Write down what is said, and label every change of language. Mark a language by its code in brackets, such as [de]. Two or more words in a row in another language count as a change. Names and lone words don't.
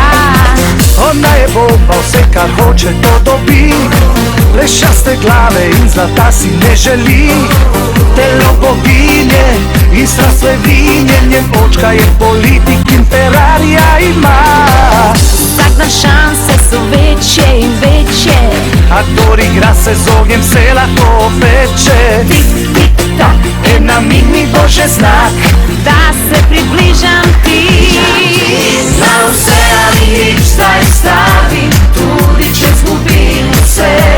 [sl] Ona je bomba, vse kar hoče to dobi, plešaste glave in zlata si ne želi. Telo boginje in strast vinje, njen očka je politik in Ferrarija ima. [hr] Vsak dan šanse su veće i veće, [sl] A kdor igra se z ognjem se lahko peče. tik tik tok, [hr] Namigni Bože znak da se približam ti. [sl] Na vse ali nič zdaj stavim, tudi če zgubim vse.